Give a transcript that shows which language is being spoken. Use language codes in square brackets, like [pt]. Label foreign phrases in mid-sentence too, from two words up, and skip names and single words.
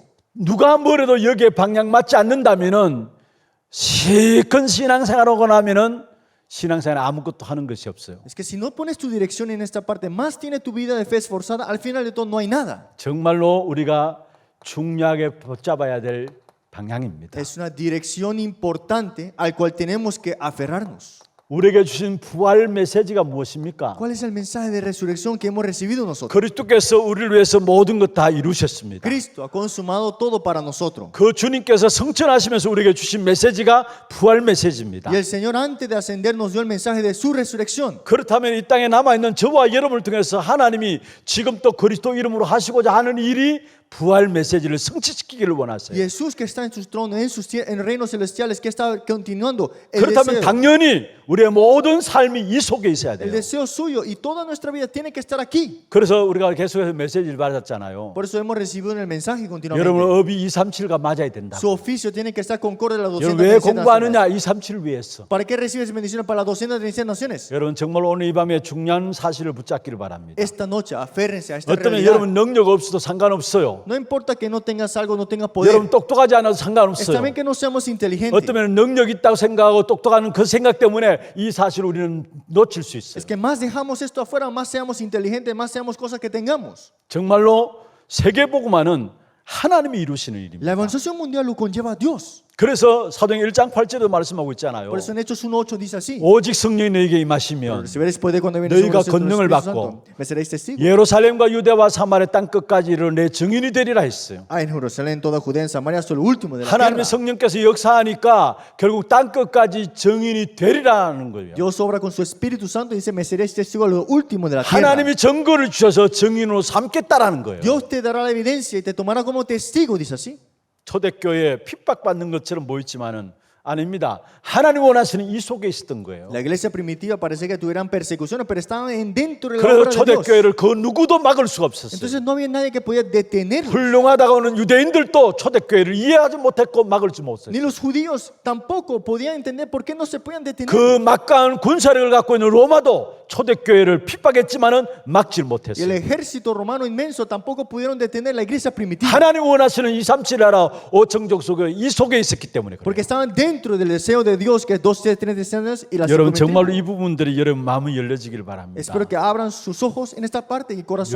[ko] 누가 뭐래도 여기에 방향 맞지 않는다면은 시큰 신앙생활하고 나면은 신앙생활 아무것도 하는 것이 없어요. [es] Es que si no pones tu dirección en esta parte, más tiene tu vida de fe esforzada, al final de todo no hay nada. [ko] 정말로 우리가 중요하게 붙잡아야 될 방향입니다. [es] Es una dirección importante al cual tenemos que aferrarnos. [ko] 우리에게 주신 부활 메시지가 무엇입니까? [es] ¿Cuál es el mensaje de resurrección que hemos recibido nosotros? [ko] 그리스도께서 우리를 위해서 모든 것 다 이루셨습니다. [es] Cristo ha consumado todo para nosotros. [ko] 그 주님께서 성천하시면서 우리에게 주신 메시지가 부활 메시지입니다. [es] Y el Señor antes de ascender nos dio el mensaje de su resurrección. [ko] 그렇다면 이 땅에 남아있는 저와 여러분을 통해서 하나님이 지금 또 그리스도 이름으로 하시고자 하는 일이 부활 메시지를 성취시키기를 원하세요. [es] Jesús que está en su trono, en reinos celestiales, que está continuando [ko] 그렇다면 당연히 우리의 모든 삶이 이 속에 있어야 el 돼요. [es] deseo suyo y toda nuestra vida tiene que estar aquí. [ko] 그래서 우리가 계속해서 메시지를 받았잖아요. [es] Por eso hemos recibido en el mensaje 여러분 continuamente. [ko] 업이 237과 맞아야 된다. [es] Su oficio tiene que estar concorde a las [ko] 여러분 왜 [es] 237 naciones. [ko] 공부하느냐? 237을 위해서. [es] ¿Para qué recibes bendiciones para las 237 naciones? [ko] 여러분 정말 오늘 이 밤에 중요한 사실을 붙잡기를 바랍니다. [es] Esta noche, aférrense a esta 어쩌면 realidad. [ko] 여러분 능력 없어도 상관없어요. [es] No importa que no tengas algo, no tengas poder. [ko] 여러분 똑똑하지 않아도 Está 상관없어요. [es] bien que no seamos inteligentes. [ko] 어쩌면 능력 있다고 생각하고 똑똑한 그 생각 때문에 이 사실을 우리는 놓칠 수 있어요. [es] Es que más dejamos esto afuera, más seamos inteligentes, más seamos cosas que tengamos. [ko] 정말로 세계복음화는 하나님이 이루시는 일입니다. [es] La evangelización mundial lo conlleva a Dios. [ko] 그래서 사도행 1장 8절에도 말씀하고 있잖아요. [es] Por eso en Hechos 1:8 dice así. [ko] 오직 성령이 너희에게 임하시면 [es] Recibiréis poder cuando viene 너희가 sobre vosotros el 권능을 Espíritu 받고 Santo. Me seréis testigos. [ko] 예루살렘과 유대와 사마리아 땅 끝까지 이르러 내 증인이 되리라 했어요. [es] En Jerusalén, toda Judea, en Samaria, hasta el último de la 하나님의 tierra. [ko] 성령께서 역사하니까 결국 땅 끝까지 증인이 되리라는 거예요. [es] Dios obra con su Espíritu Santo y dice, me seréis testigos a lo último de la tierra. [ko] 하나님이 증거를 주셔서 증인으로 삼겠다라는 거예요. [es] Dios te dará la evidencia y te tomará como testigo, dice así. [ko] 초대교회 핍박받는 것처럼 보였지만은 아닙니다. 하나님 원하시는 이 속에 있었던 거예요. [es] La iglesia primitiva parece que tuvieran persecuciones, pero estaban dentro de la 그래서 obra de Dios. [ko] 초대교회를 그 누구도 막을 수가 없었어요. [es] Entonces no había nadie que podía detenerlo. [ko] 훌륭하다고 하는 유대인들도 초대교회를 이해하지 못했고 막을지 못했어요. [es] Ni los judíos tampoco podían entender por qué no se podían detener. [ko] 그 막강한 군사력을 갖고 있는 로마도 초대교회를 핍박했지만은 막질 [es] Y el 못했어요. ejército romano inmenso tampoco pudieron detener la iglesia primitiva. [ko] 하나님 원하시는 237 나라 5청족 속에 이 속에 있었기 때문에 그래요. [es] Porque estaban dentro del deseo de Dios, que es 237 años y la [ko] 여러분 정말로 [es] circunvención. [ko] 이 부분들이 여러분 마음이 열려지길 바랍니다. [es] Espero que abran sus ojos en esta parte y corazón.